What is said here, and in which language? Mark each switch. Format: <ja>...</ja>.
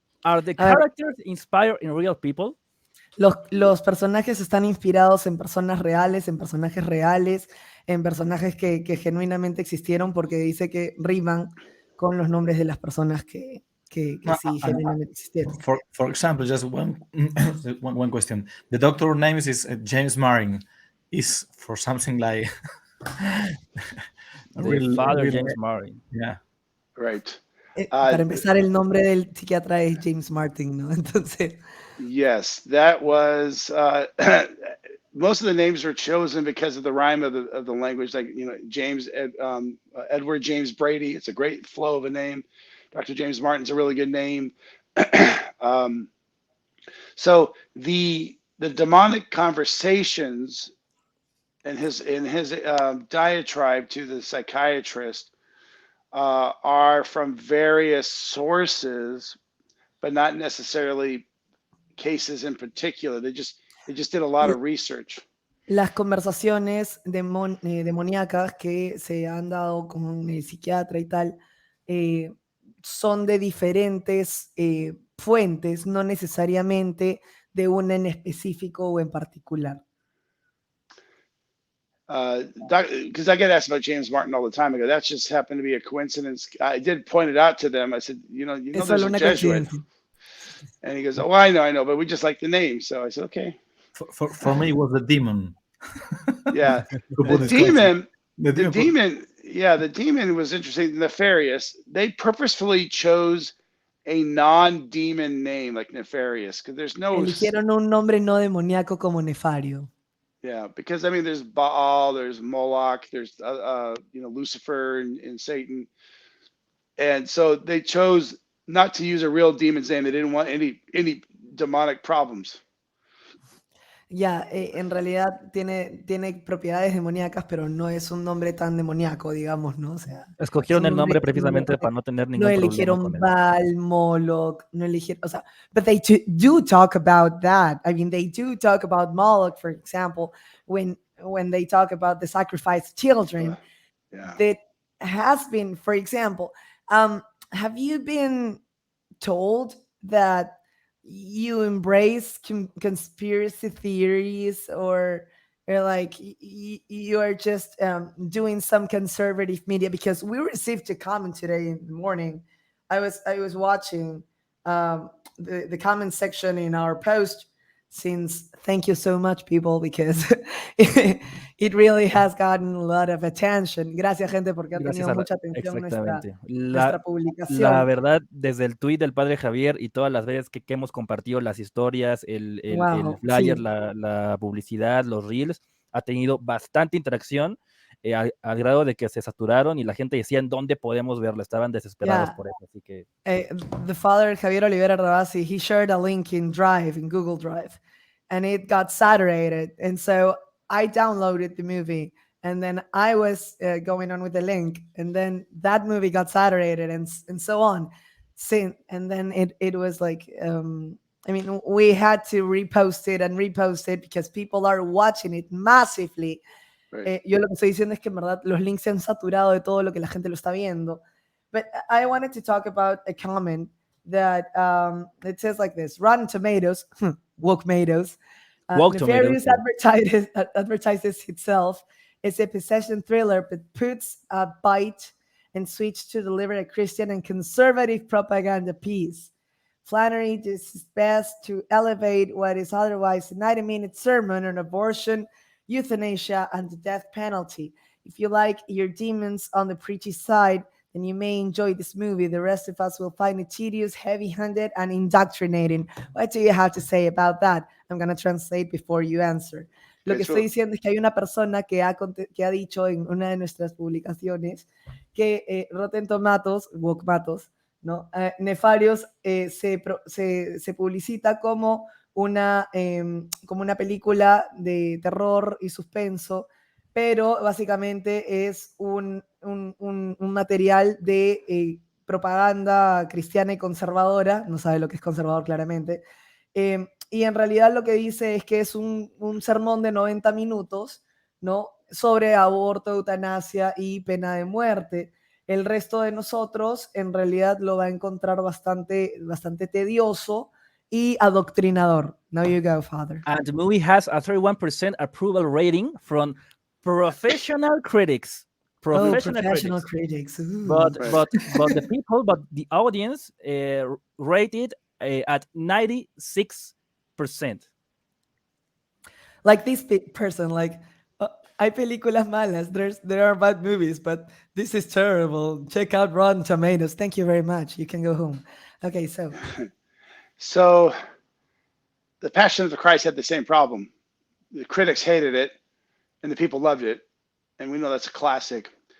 <en>Are the characters inspired in real people?</en> <es>Los personajes están inspirados en personas reales, en personajes reales, en personajes que genuinamente existieron porque dice que riman con los nombres de las personas que sí genuinamente existieron.</es> <en>For example, just one question. The doctor name is James Marin. Is for something like the father James Marin. Yeah. Right.</en> <es>Para empezar, el nombre del psiquiatra es James Martin, ¿no? Entonces.</es> <en>Yes, that was. Most of the names were chosen because of the rhyme of the language, like James Edward James Brady. It's a great flow of a name. Dr. James Martin's a really good name. So the demonic conversations in his diatribe to the psychiatrist are from various sources, but not necessarily cases in particular. They just did a lot of research.</en> <es>Las conversaciones demoníacas que se han dado con el psiquiatra y tal son de diferentes fuentes, no necesariamente de una en específico o en particular.</es> <en>Because I get asked about James Martin all the time. I go, that just happened to be a coincidence. I did point it out to them. I said, there's a Jesuit. And he goes, oh, I know, but we just like the name. So I said, okay. For me, it was the demon. Yeah, the demon was interesting. Nefarious. They purposefully chose a non-demon name like Nefarious because there's no.</en> <es>Eligieron un nombre no demoníaco como Nefario.</es> <en>Yeah, because I mean, there's Baal, there's Moloch, there's Lucifer and Satan, and so they chose not to use a real demon's name. They didn't want any demonic problems.</en> <es>Ya, en realidad tiene propiedades demoníacas, pero no es un nombre tan demoníaco, digamos, ¿no? O sea, escogieron el nombre precisamente para no tener ningún problema. No eligieron Baal, Moloch, no eligieron, o sea,</es> <en>but they do talk about that. I mean, they do talk about Moloch, for example, when they talk about the sacrificed children. Yeah. That has been, for example, have you been told that you embrace conspiracy theories or like you are just doing some conservative media? Because we received a comment today in the morning. I was watching the comment section in our post since thank you so much people because it really has gotten a lot of attention.</en> <es>Gracias gente porque ha tenido mucha atención nuestra publicación. La verdad, desde el tweet del padre Javier y todas las veces que hemos compartido las historias, el flyer, sí. la publicidad, los reels, ha tenido bastante interacción a grado de que se saturaron y la gente decía en dónde podemos verlo, estaban desesperados por eso, así que</es> <en>the father Javier Olivera Rabasi, he shared a link in Google Drive, and it got saturated, and so I downloaded the movie, and then I was going on with the link, and then that movie got saturated, and so on, and then it was like I mean, we had to repost it because people are watching it massively. Right.</en> <es>Yo lo que estoy diciendo es que en verdad los links se han saturado de todo lo que la gente lo está viendo.</es> <en>But I wanted to talk about a comment that it says like this: Rotten Tomatoes, woke tomatoes, Woke nefarious tomatoes, advertises itself as a possession thriller, but puts a bite and switch to deliver a Christian and conservative propaganda piece. Flannery does his best to elevate what is otherwise a 90-minute sermon on abortion, euthanasia, and the death penalty. If you like your demons on the preachy side, then you may enjoy this movie. The rest of us will find it tedious, heavy-handed, and indoctrinating. What do you have to say about that? I'm going to translate before you answer.</en> <es>Lo que estoy diciendo es que hay una persona que ha dicho en una de nuestras publicaciones que Rotten Tomatoes, woke matos, ¿no? Nefarious se publicita como una película de terror y suspenso, pero básicamente es un material de propaganda cristiana y conservadora, no sabe lo que es conservador claramente, y en realidad lo que dice es que es un sermón de 90 minutos, ¿no? Sobre aborto, eutanasia y pena de muerte. El resto de nosotros en realidad lo va a encontrar bastante tedioso y adoctrinador.</es> <en>Now you go, Father. and the movie has a 31% approval rating from professional critics. Professional critics. Ooh. But the audience rated at 96%. Like this person, like,</en> <es>hay películas malas.</es> <en>There are bad movies, but this is terrible. Check out Rotten Tomatoes. Thank you very much. You can go home. Okay, so The Passion of the Christ had the same problem. The critics hated it, and the people loved it, and we know that's a classic.</en>